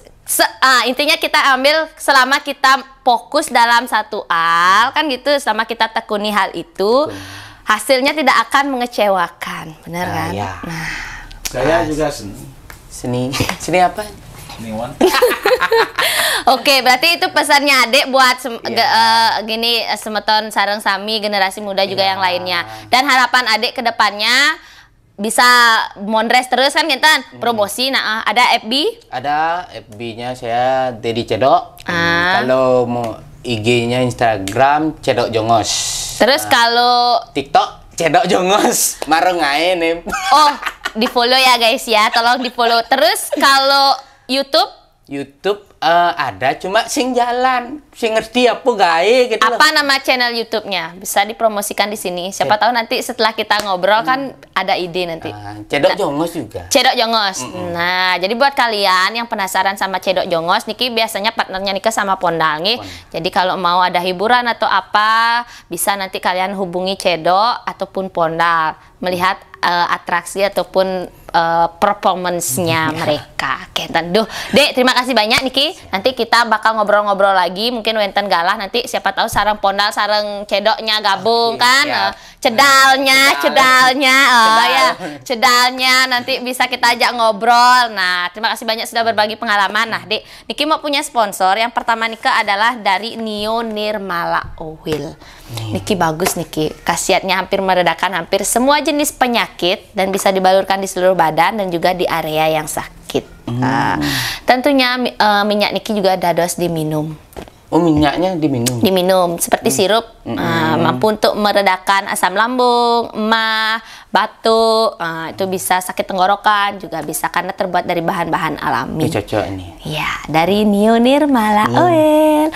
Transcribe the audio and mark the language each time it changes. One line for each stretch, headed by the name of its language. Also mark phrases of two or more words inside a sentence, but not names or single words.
Indonesian: Intinya kita ambil selama kita fokus dalam satu hal, kan gitu. Selama kita tekuni hal itu, hasilnya tidak akan mengecewakan, benar kan? Ya. Nah, Saya juga seni. Seni apa? Seniwan. Oke, berarti itu pesannya Adek buat gini
Balinese: semeton sareng sami
Indonesian: generasi muda juga yang lainnya. Dan harapan Adek ke depannya bisa mondres terus kan Gintan, promosi. Nah, ada FB? Ada FB-nya saya Dedi Cedok. Kalau mau IG-nya Instagram Cedok Jongos. Terus kalau TikTok Cedok Jongos. Marung ae nih. oh, di-follow ya guys ya, tolong di-follow. Terus kalau YouTube Ada, cuma
Balinese: sing jalan, sing ngerti apa gawe
Indonesian: gitu. apa nama channel YouTube-nya? Bisa dipromosikan di sini. Siapa tahu nanti setelah kita ngobrol kan ada ide nanti. Cedok Jongos juga. Cedok Jongos. Nah, jadi buat kalian yang penasaran sama Cedok Jongos, Niki biasanya partnernya Nika sama Pondal nih. Jadi kalau mau ada hiburan atau apa, bisa nanti kalian hubungi Cedok ataupun Pondal melihat atraksi ataupun performance-nya mereka. Oke, duh, Dek, terima kasih banyak Niki. Nanti kita bakal ngobrol-ngobrol lagi, mungkin
Balinese: wenten galah
Indonesian: nanti siapa tahu sareng Pondal sareng Cedoknya gabung kan. Cedalnya cedalnya nanti bisa kita ajak ngobrol. Nah, terima kasih banyak sudah berbagi pengalaman. Nah, Dek, Niki mau punya sponsor. Yang pertama Nika adalah dari Nio Nirmala Oil. Niki bagus Niki. Khasiatnya hampir meredakan hampir semua jenis penyakit dan bisa dibalurkan di seluruh badan dan juga di area yang sakit. Tentunya minyak Niki juga dados diminum. Oh, minyaknya diminum? Diminum, seperti sirup, mampu untuk meredakan asam lambung, emah, batuk, itu bisa sakit tenggorokan, juga bisa karena terbuat dari bahan-bahan alami. Ini cocok ini. Ya, dari Nio Nirmala Oil.